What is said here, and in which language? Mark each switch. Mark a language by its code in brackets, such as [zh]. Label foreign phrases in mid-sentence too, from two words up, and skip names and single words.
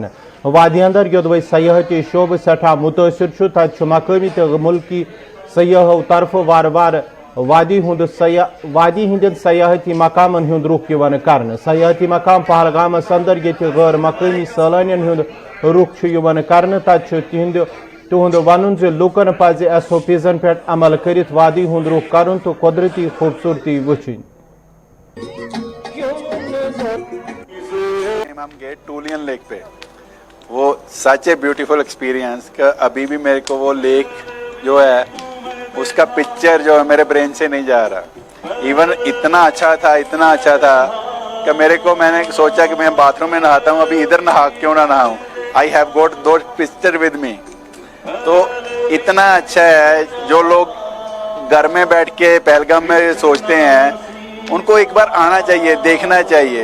[ks] وادی اندر یودوے سیاحتی شعبہ سٹھا متاثر تت مقامی تو ملکی سیاحو طرف وار وار وادی ہند سیاحتی مقامن ہند رخ کرنے. سیاحتی مقام پہلگامس اندر یہ غیر مقامی سیلانین ہند رخ کرنے تت تہد ون لکن پز SOPزن پہ عمل کرت وادی ہند رخ کرن تو قدرتی خوبصورتی وچھن. [hi] हम गए टोलिन लेक पे वो [en] such a beautiful experience [hi] कि अभी भी मेरे को वो लेक जो है उसका पिक्चर जो है मेरे ब्रेन से नहीं जा रहा। इवन इतना अच्छा था कि मैंने सोचा कि मैं बाथरूम में नहाता हूँ, अभी इधर क्यों ना नहाऊं। [en] I have got [hi] दो पिक्चर [en] with me. [hi] तो इतना अच्छा है, जो लोग घर में बैठ के पहलगाम में सोचते हैं उनको एक बार आना चाहिए, देखना चाहिए।